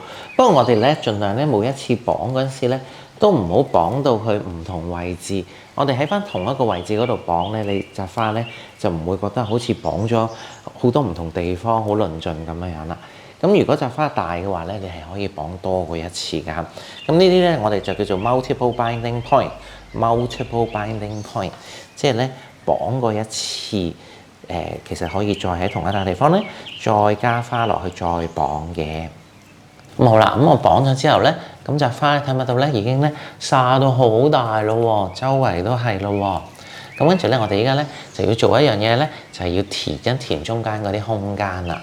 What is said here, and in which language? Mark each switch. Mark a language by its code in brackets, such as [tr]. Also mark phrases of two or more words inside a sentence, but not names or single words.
[yue] 不過我哋咧盡量咧每一次綁嗰陣時咧，都唔好綁到去唔同位置。我哋喺翻同一個位置嗰度綁咧，你隻花咧就唔會覺得好似綁咗好多唔同地方，好論盡咁樣啦。咁如果隻花大嘅話咧，你係可以綁多過一次㗎。咁呢啲咧我哋就叫做 [en] multiple binding point， multiple binding point， [yue] 即係咧綁過一次，其實可以再喺同一笪地方咧再加花落去再綁嘅。咁好啦，咁我綁咗之後咧，咁隻花睇唔睇到咧已經咧曬到好大咯喎，周圍都係咯喎。咁跟住咧，我哋依家咧就要做一樣嘢咧，就係要填中間嗰啲空間啦。